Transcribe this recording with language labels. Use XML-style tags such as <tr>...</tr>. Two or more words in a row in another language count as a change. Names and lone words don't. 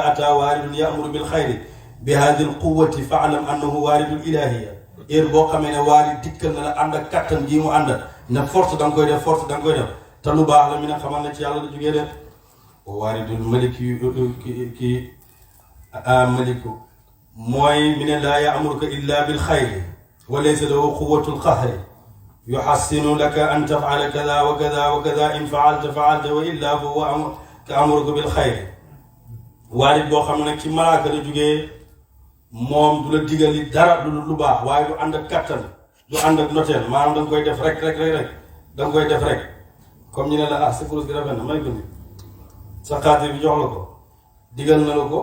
<ar>أتى وارد يأمر بالخير بهذه القوة فاعلم أنه وارد إلهي</ar> <wo>heure boo xamee ne waarid dikkal na la ànd ak kattan gii mu ànd ne force da nga koy def force da nga koy def te lu baax la mi ne xamal ne ci yàlla la jógee de</wo> <ar>وارد الملك</ar> <wo>ki maliku mooy mi ne</wo> <ar>لا يأمرك إلا بالخير وليس له قوة القهر يحسن لك أن تفعل كذا وكذا وكذا إن فعلت فعلت وإلا فهو آمرك بالخير</ar> <wo>waarit boo xam ne nag ci malaaka la jógee moom du la digali dara lu baax waaye du ànd ak kattan du ànd ak noteel maanaam da nga koy def rek da nga koy def rek comme ñu ne la sa kurus gi rafet na may ko ni sa xaatir bi jox la ko digal na la</wo>